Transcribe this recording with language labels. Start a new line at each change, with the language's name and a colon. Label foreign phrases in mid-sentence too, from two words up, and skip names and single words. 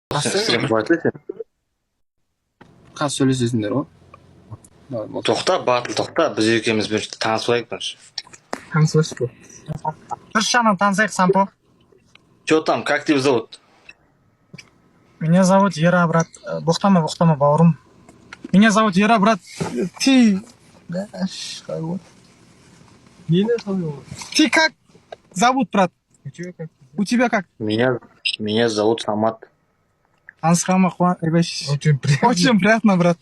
Kazakh: Қазір сөйлесесіңдер ғой. Тоқта, Батыл, тоқта. Біз екеумізбен танысып алайық бірінші. Танысып алайық. Дұрыс жағынан танысайық, Сампо.
Russian: Че там, как тебя зовут? Меня зовут Ера, брат.
Kazakh: Боқтама, бауырым.
Russian: Меня зовут Ера, брат. Ты... Ты как зовут, брат? У тебя как? Меня зовут Самат. Ансхама, очень приятно, брат.